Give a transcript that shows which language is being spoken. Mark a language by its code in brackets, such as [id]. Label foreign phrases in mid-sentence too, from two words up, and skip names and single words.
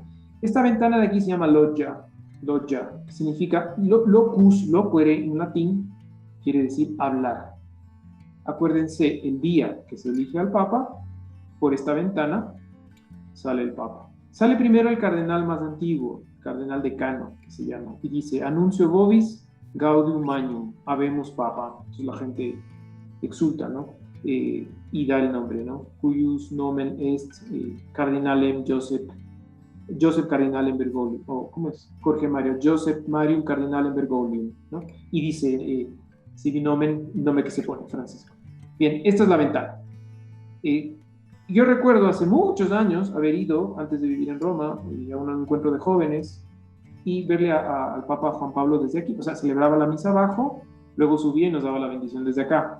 [es] Esta ventana de aquí se llama loggia, loggia, que significa [la] locus, loquere [es] en latín, quiere decir hablar. Acuérdense, el día que se elige al Papa, por esta ventana sale el Papa. Sale primero el cardenal más antiguo, cardenal decano, que se llama, y dice, [la] Annuncio vobis gaudium magnum, habemos Papa. [es] Entonces la gente exulta, ¿no? Y da el nombre, ¿no? [la] Cuius nomen est cardinalem Joseph Cardinalem Bergoglio, [es] o ¿cómo es? Jorge Mario, [la] Joseph Marium Cardinalem Bergoglio, [es] ¿no? Y dice, [la] sibi nomen, [es] nombre que se pone, Francisco. Bien, esta es la ventana. Yo recuerdo hace muchos años haber ido, antes de vivir en Roma, a un encuentro de jóvenes y verle al Papa Juan Pablo desde aquí. O sea, celebraba la misa abajo, luego subía y nos daba la bendición desde acá.